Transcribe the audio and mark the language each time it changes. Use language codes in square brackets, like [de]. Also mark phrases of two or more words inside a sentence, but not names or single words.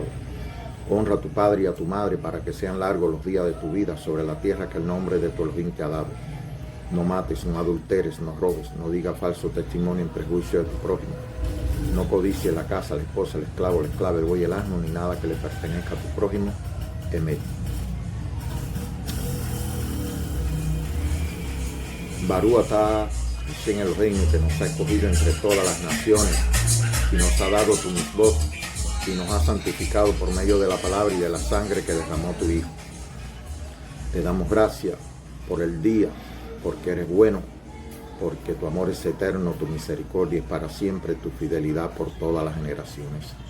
[es] Honra a tu padre y a tu madre, para que sean largos los días de tu vida sobre la tierra que el nombre de tu Elohim te ha dado. No mates, no adulteres, no robes, no digas falso testimonio en prejuicio de tu prójimo. No codicies la casa, la esposa, el esclavo, la esclava, el buey, el asno, ni nada que le pertenezca a tu prójimo. Emet. [he] ברוך אתה השם אלהינו, [es] que nos ha escogido entre todas las naciones y nos ha dado tu mitzvot y nos ha santificado por medio de la palabra y de la sangre que derramó tu Hijo. Te damos gracias por el día, porque eres bueno, porque tu amor es eterno, tu misericordia es para siempre, tu fidelidad por todas las generaciones.